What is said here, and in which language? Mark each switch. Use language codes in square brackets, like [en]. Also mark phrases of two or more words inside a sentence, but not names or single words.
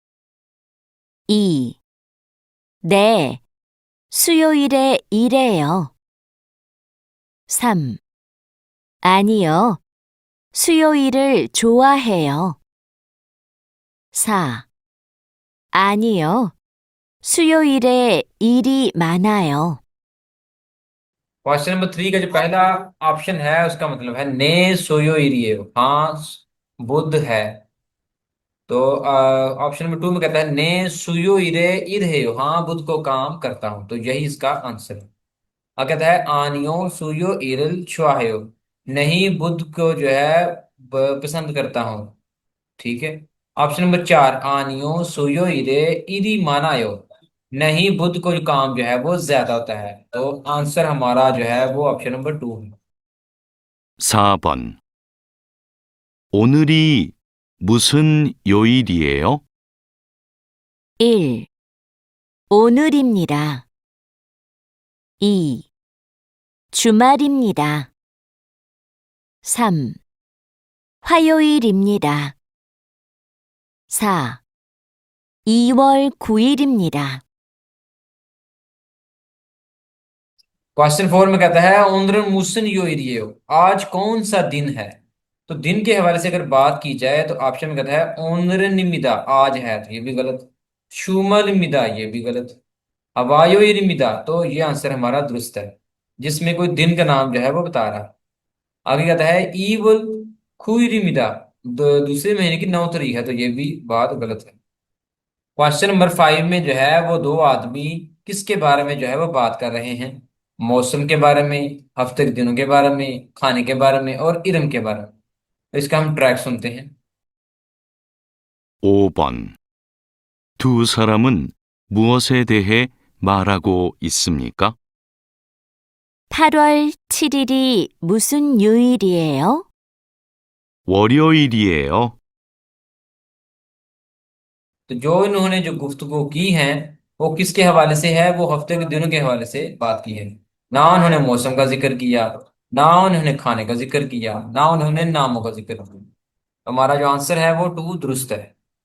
[ko] 2. 네, 수요일에 일해요. 3. 아니요, 수요일을 좋아해요. 4. 아니요, 수요일에 일이 많아요. [en] question number [ur] 3 کا جو پہلا آپشن ہے اس کا مطلب ہے [ko] 네 수요일이에요. [ur] ہاں بدھ ہے. تو [en] option number [ur] 2 میں کہتا ہے [ko] 네 수요일에 일해요. [ur] ہاں بدھ کو کام کرتا ہوں۔ تو یہی اس کا آنسر ہے. اب کہتا ہے [ko] 아니요 수요일을 좋아해요, [ur] نہیں بدھ کو جو ہے پسند کرتا ہوں، ٹھیک ہے۔ [en] option number [ur] 4 [ko] 아니요 수요일에 일이 많아요, [ur] نہیں بدھ کو جو کام جو ہے وہ زیادہ ہوتا ہے، تو آنسر ہمارا جو ہے وہ [en] option number [ur] 2 ہے۔ [ko] 4번. 오늘이 무슨 요일이에요? 1. 오늘입니다. 2. 주말입니다. 3. 화요일입니다. 4. 2월 9일입니다. [ur] کوئسچن 4 میں کہتا ہے [ko] 오늘이 무슨 요일이에요, [ur] آج کون سا دن ہے. تو دن کے حوالے سے اگر بات کی جائے تو آپشن میں کہتا ہے [ko] 오늘입니다, [ur] آج ہے، تو یہ بھی غلط. [ko] 주말입니다, [ur] یہ بھی غلط. [ko] 화요일입니다, [ur] تو یہ آنسر ہمارا درست ہے، جس میں کوئی دن کا نام جو ہے وہ بتا رہا ہے. آگے کہتا ہے [ko] 2월 9일입니다, [ur] دوسرے مہینے کی 9 تاریخ ہے، تو یہ بھی بات غلط ہے. [en] question number [ur] 5 میں جو ہے وہ دو آدمی کس کے بارے میں جو ہے وہ بات کر رہے ہیں، موسم کے بارے میں، ہفتے کے دنوں کے بارے میں، کھانے کے بارے میں اور اِرم کے بارے میں. تو اس کا ہم ٹریک سنتے ہیں. [ko] 5번. 두 사람은 무엇에 대해 말하고 있습니까? 8월 7일이 무슨 요일이에요? 월요일이에요. [ur] تو جو انہوں نے جو گفتگو کی ہے وہ کس کے حوالے سے ہے، وہ ہفتے کے دنوں کے حوالے سے بات کی ہے. نہ انہوں نے موسم کا ذکر کیا، نہ انہوں نے کھانے کا ذکر کیا، نہ انہوں نے ناموں کا ذکر کیا. ہمارا جو آنسر ہے وہ 2 درست ہے.